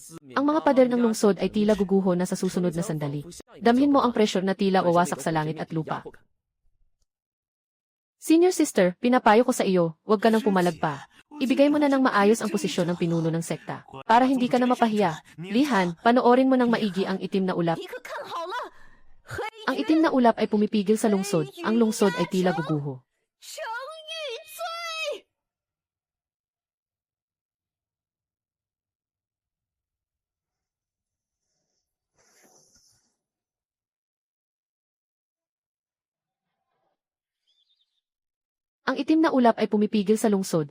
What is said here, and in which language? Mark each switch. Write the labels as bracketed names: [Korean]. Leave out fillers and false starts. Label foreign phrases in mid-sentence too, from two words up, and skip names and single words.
[Filipino] Ang mga pader ng lungsod ay tila guguho na sa susunod na sandali. Damhin mo ang pressure na tila wawasak sa langit at lupa. [English] Senior sister, [Filipino] pinapayo ko sa iyo, huwag ka nang pumalag pa. Ibigay mo na ng maayos ang posisyon ng pinuno ng sekta. Para hindi ka na mapahiya. Lihan, panoorin mo ng maigi ang itim na ulap. [Chinese] 你可看好了，黑 [Filipino] Ang itim na ulap ay pumipigil sa lungsod. Ang lungsod ay tila guguho. [Chinese] 成玉罪。 [Filipino] Ang itim na ulap ay pumipigil sa lungsod.